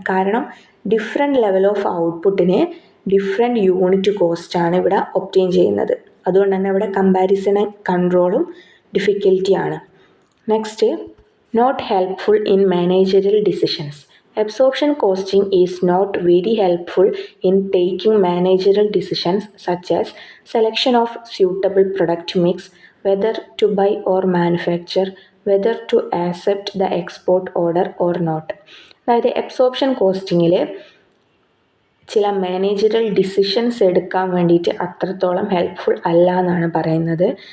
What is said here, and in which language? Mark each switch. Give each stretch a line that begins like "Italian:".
Malayalam: കാരണം different level of ഔട്ട്പുട്ടിന് different unit കോസ്റ്റാണ് ഇവിടെ obtain ചെയ്യുന്നത്. അതുകൊണ്ട് തന്നെ ഇവിടെ കമ്പാരിസണും കൺട്രോളും ഡിഫിക്കൽറ്റിയാണ്.
English: Next, not helpful in managerial decisions. Absorption costing is not very helpful in taking managerial decisions such as selection of suitable product mix, whether to buy or manufacture, whether to accept the export order or not.
Malayalam: അതായത് absorption കോസ്റ്റിങ്ങിൽ ചില managerial decisions എടുക്കാൻ വേണ്ടിയിട്ട് അത്രത്തോളം helpful അല്ല എന്നാണ് പറയുന്നത്.